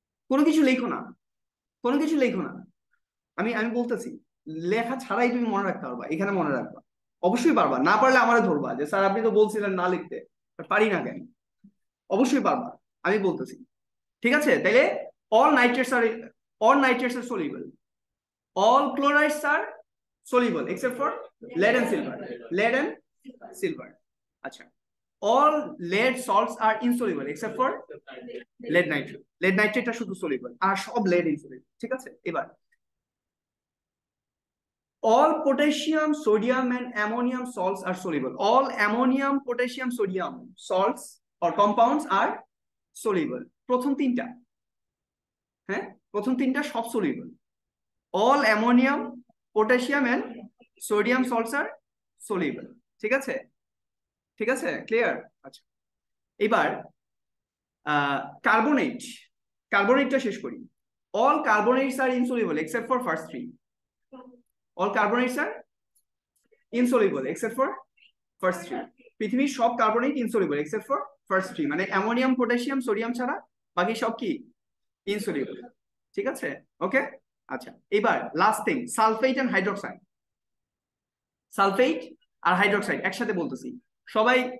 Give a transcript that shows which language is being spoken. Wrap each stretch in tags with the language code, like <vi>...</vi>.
<bn>কোনো কিছু লেখো না, কোনো কিছু লেখো না, আমি আমি বলতেছি, লেখা ছাড়াই তুমি মনে রাখতে পারবা, এখানে মনে রাখবা, অবশ্যই পারবা। না পারলে আমারে ধরবা যে স্যার আপনি তো বলছিলেন না লিখতে, পারি না কেন? অবশ্যই পারবা, আমি বলতেছি, ঠিক আছে?</bn> <en>তাইলে all nitrates are soluble, all chlorides are soluble except for lead and silver, lead and silver। আচ্ছা, all lead salts are insoluble except for</en> <bn>lead nitrate, lead nitrate টা শুধু soluble আর সব lead insoluble, ঠিক আছে?</bn> <en>এবার all potassium, sodium and ammonium salts are soluble, all ammonium, potassium, sodium salts or compounds are soluble।</en> <bn>প্রথম তিনটা, হ্যাঁ, প্রথম তিনটা সব soluble,</bn> <en>all ammonium, potassium and sodium salts are soluble, ঠিক আছে?</en> <bn>ঠিক আছে, ক্লিয়ার? আচ্ছা, এবার কার্বনেট, কার্বনেটটা শেষ করি।</bn> <en>all carbonates are insoluble except for first three, all carbonates are insoluble except for first three।</en> <bn>পৃথিবীর সব carbonate</bn> <en>insoluble except for first three,</en> <bn>মানে অ্যামোনিয়াম, পটাশিয়াম, সোডিয়াম ছাড়া বাকি সব কি ইনসলিউবল, ঠিক আছে? ওকে, আচ্ছা, এবার</bn> <en>Last thing sulphate and hydroxide.</en> <bn>Sulphate আর hydroxide একসাথে বলতেছি সবাই।</bn>